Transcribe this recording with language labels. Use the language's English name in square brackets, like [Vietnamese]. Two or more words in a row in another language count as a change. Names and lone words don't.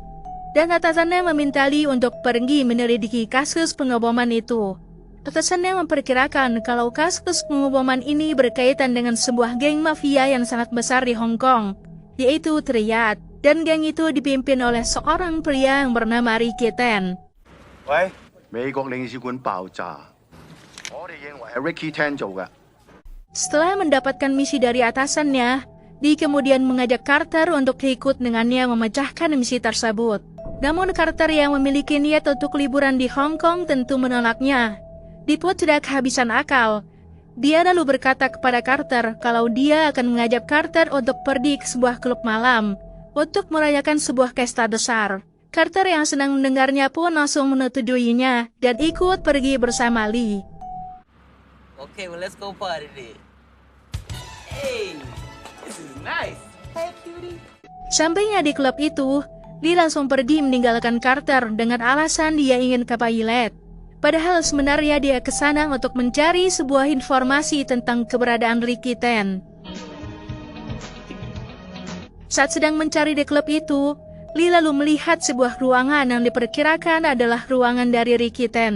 [Indonesian] Dan atasannya meminta Lee untuk pergi menyelidiki kasus pengoboman itu. Atasannya memperkirakan kalau kasus pengoboman ini berkaitan dengan sebuah geng mafia yang sangat besar di Hong Kong, yaitu Triad, dan geng itu dipimpin oleh seorang pria yang bernama Ricky Tan. [Cantonese] Wei, 美國領事館爆炸，我哋認為係 Ricky Tan 做嘅。 [Indonesian] Setelah mendapatkan misi dari atasannya, Lee kemudian mengajak Carter untuk ikut dengannya memecahkan misi tersebut. Namun Carter yang memiliki niat untuk liburan di Hong Kong tentu menolaknya. Lee pun tidak kehabisan akal. Dia lalu berkata kepada Carter kalau dia akan mengajak Carter untuk pergi ke sebuah klub malam untuk merayakan sebuah pesta besar. Carter yang senang mendengarnya pun langsung menyetujuinya dan ikut pergi bersama Lee. [English] Okay, well let's go party then. Hey, this is nice. Hey, cutie. [Indonesian] Sampainya di klub itu, Lee langsung pergi meninggalkan Carter dengan alasan dia ingin ke toilet. Padahal sebenarnya dia ke sana untuk mencari sebuah informasi tentang keberadaan Ricky Tan. Saat sedang mencari di klub itu, Lee lalu melihat sebuah ruangan yang diperkirakan adalah ruangan dari Ricky Tan.